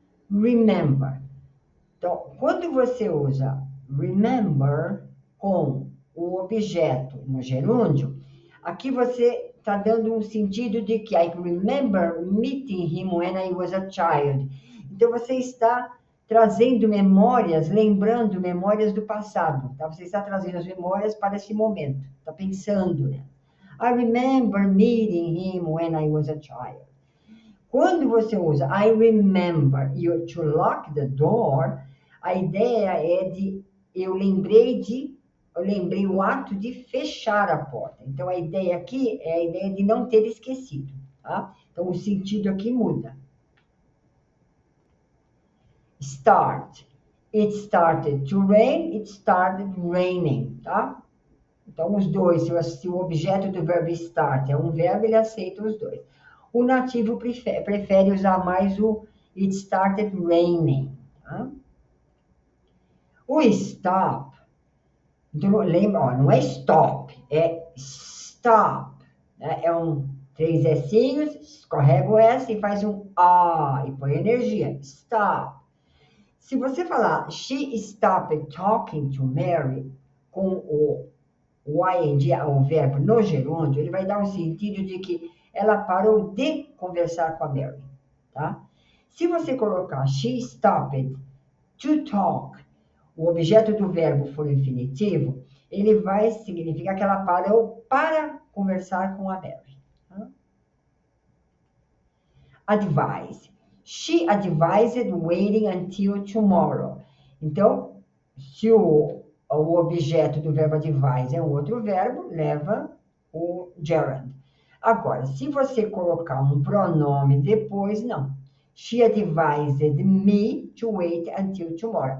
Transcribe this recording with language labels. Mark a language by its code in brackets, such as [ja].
[pt] Remember. Então, quando você usa remember com o objeto no gerúndio, aqui você está dando um sentido de que [en] I remember meeting him when I was a child. [pt] Então, você está trazendo memórias, lembrando memórias do passado. Tá? Você está trazendo as memórias para esse momento. Está pensando, né? [en] I remember meeting him when I was a child. [pt] Quando você usa [en] I remember you to lock the door, [pt] a ideia é de eu lembrei o ato de fechar a porta. Então, a ideia aqui é a ideia de não ter esquecido, tá? Então, o sentido aqui muda. [en] Start. It started to rain, it started raining, tá? [pt] Então, os dois, se o objeto do verbo start é um verbo, ele aceita os dois. O nativo prefere usar mais o [en] it started raining, [pt] tá? O stop, então, lembra, ó, não é stop, é stop, né? É três S's, escorrega o S e faz um A e põe energia, stop. Se você falar [en] she stopped talking to Mary [pt] com o ing, o verbo no gerúndio, ele vai dar um sentido de que ela parou de conversar com a Mary, tá? Se você colocar [en] she stopped to talk, [pt] o objeto do verbo for infinitivo, ele vai significar que ela parou para conversar com a Mary. Tá? [en] Advise. She advised waiting until tomorrow. [pt] Então, se o objeto do verbo advise é um outro verbo, leva o gerund. Agora, se você colocar um pronome depois, não. [en] She advised me to wait until tomorrow.